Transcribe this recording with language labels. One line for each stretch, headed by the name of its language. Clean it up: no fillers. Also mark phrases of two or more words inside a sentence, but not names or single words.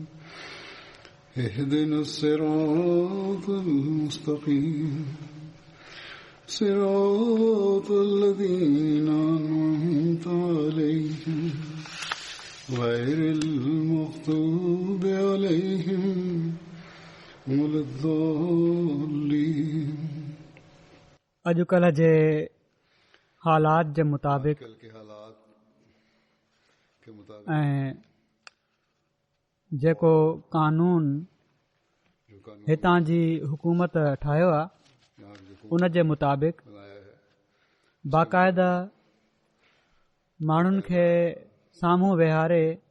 Arabic: اهدنا الصراط المستقيم صراط الذين أنعمت عليهم غير المغضوب عليهم ولا الضالين.
Sindhi: अॼुकल्ह जे हालात जे मुताबिक़ ऐं जेको कानून हितां जी हुकूमत ठाहियो आहे उन जे मुताबिक़ बाक़ाइदा माण्हुनि खे साम्हूं वेहारे